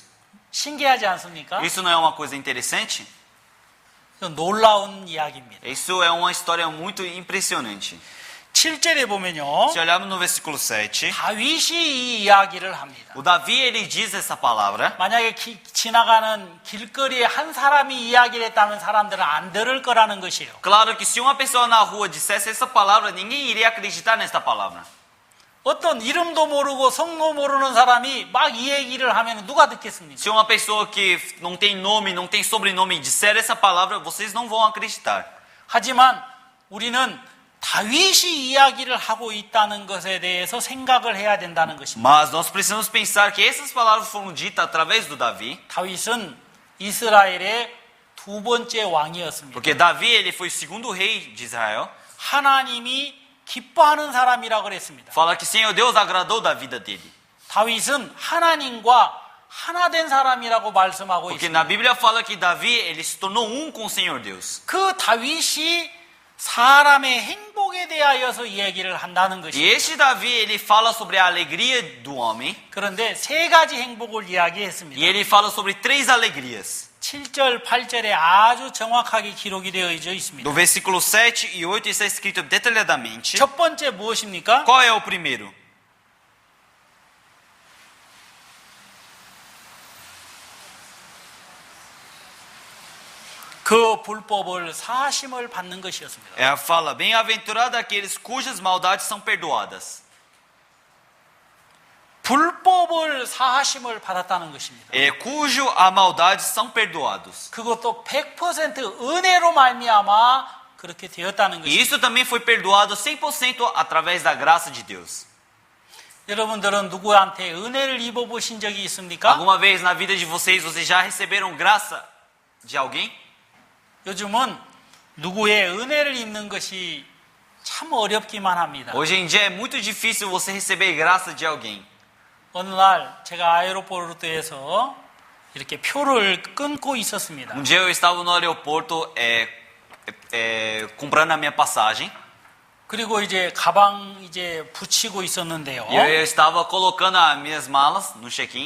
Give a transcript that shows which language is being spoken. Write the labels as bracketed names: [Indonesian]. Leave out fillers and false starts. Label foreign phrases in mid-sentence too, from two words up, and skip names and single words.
[Korean] 신기하지 않습니까? [Portuguese] Isso não é uma coisa interessante? [Korean] 이건 놀라운 이야기입니다. [Portuguese] Isso é uma história muito impressionante. [Korean] 7절에 보면요. [Portuguese] Se olharmos no versículo 7, [Korean] 다윗이 이 이야기를 합니다. [Portuguese] o Davi ele diz essa palavra. [Korean] 만약에 지나가는 길거리에 한 사람이 이야기를 했다면 사람들은 안 들을 거라는 것이에요. [Portuguese] Claro que se uma pessoa na rua dissesse essa palavra, ninguém iria acreditar nesta palavra. [Korean] 어떤 이름도 모르고 성도 모르는 사람이 막 이 얘기를 하면 누가 듣겠습니까? [Portuguese] Se uma pessoa que não tem nome, não tem sobrenome disser essa palavra, vocês não vão acreditar. [Korean] 하지만 우리는 다윗이 이야기를 하고 있다는 것에 대해서 생각을 해야 된다는 것입니다. [Portuguese] Mas nós precisamos pensar que essas palavras foram ditas através do Davi, [Korean] 다윗은 이스라엘의 두 번째 왕이었습니다. [Portuguese] porque Davi ele foi o segundo rei de Israel. [Korean] 하나님이 기뻐하는 사람이라고 그랬습니다. [Portuguese] Fala que Senhor Deus agradou da vida dele. [Korean] 다윗은 하나님과 하나 된 사람이라고 말씀하고 [Portuguese] Porque [Korean] 있습니다. [Portuguese] na Bíblia fala que Davi ele se tornou um com o Senhor Deus. [Korean] 그 다윗이 사람의 행복에 대하여서 이야기를 한다는 [Portuguese] E [Korean] 것입니다. [Portuguese] este Davi ele fala sobre a alegria do homem [Korean] 그런데 세 가지 행복을 [Portuguese] e [Korean] 이야기했습니다. [Portuguese] ele fala sobre três alegrias. [Korean] 7절, 8절에 아주 정확하게 기록이 되어 있습니다. [Portuguese] No versículo 7 e 8 está escrito detalhadamente. [Korean] 첫 번째 무엇입니까? [Portuguese] Qual é o primeiro? [Korean] 그 불법을 사심을 받는 것이었습니다. [Portuguese] É a fala, bem-aventurado aqueles cujas maldades são perdoadas. [Korean] 불법을 사하심을 받았다는 것입니다. [Portuguese] Cujo a maldades são perdoados. [Korean] 그것도 100% 은혜로 말미암아 그렇게 되었다는 [Portuguese] E [Korean] 것입니다. [Portuguese] isso também foi perdoado 100% através da graça de Deus. [Korean] 여러분들은 누구한테 은혜를 입어보신 적이 있습니까? [Portuguese] Alguma vez na vida de vocês já receberam graça de alguém? [Korean] 요즘은 누구의 은혜를 입는 것이 참 어렵기만 합니다. [Portuguese] Hoje em dia é muito difícil você receber graça de alguém. [Korean] 어느 날 제가 아에로포르트에서 이렇게 표를 끊고 있었습니다. [Portuguese] Um dia eu estava no aeroporto comprando a minha passagem. [Korean] 그리고 이제 가방 이제 붙이고 있었는데요. [Portuguese] E eu estava colocando as minhas malas no check-in.